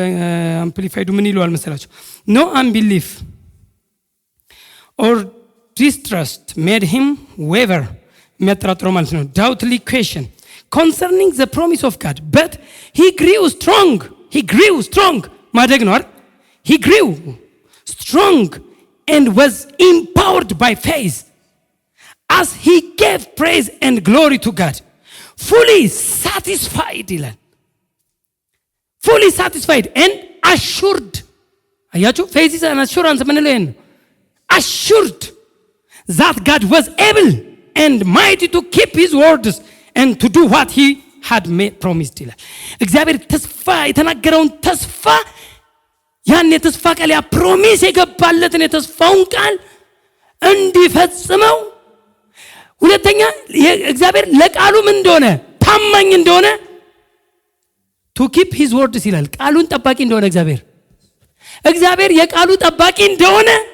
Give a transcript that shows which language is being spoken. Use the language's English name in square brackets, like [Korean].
[Amharic] በአምፕሊፋይዱ ምን ይለዋል መሰላችሁ? [English] ኖ አንቢሊፍ ኦር ዲስትረስት ሜድ ሂም ዌቨር፣ [Amharic] የሚያጠራጥረው ማለት ነው። [English] ዳውትሊ ኩዌሽን ኮንሰርኒንግ ዘ ፕሮሚስ ኦፍ ጋድ በት ሂ ግሪው ስትሮንግ። ሂ ግሪው ስትሮንግ [Amharic] ማደግ ነው አይደል? [English] ሂ ግሪው ስትሮንግ and was empowered by faith as he gave praise and glory to God, fully satisfied ይላል። fully satisfied and assured። አያችሁ faith is an assurance [Amharic] ምን ነው? [English] assured that God was able and mighty to keep his words and to do what he had promised [Amharic] ይላል። እግዚአብሔር ተስፋ የተናገረውን ተስፋ ያን የተስፋ ቃል ያ ፕሮሚስ የገባለትን የተስፋውን ቃል እንዲፈጽመው። ሁለተኛ እግዚአብሔር ለቃሉ ምን እንደሆነ ታማኝ እንደሆነ [English] to keep his words [Amharic] ይላል። ቃሉን ጠባቂ እንደሆነ እግዚአብሔር የቃሉ ጠባቂ እንደሆነ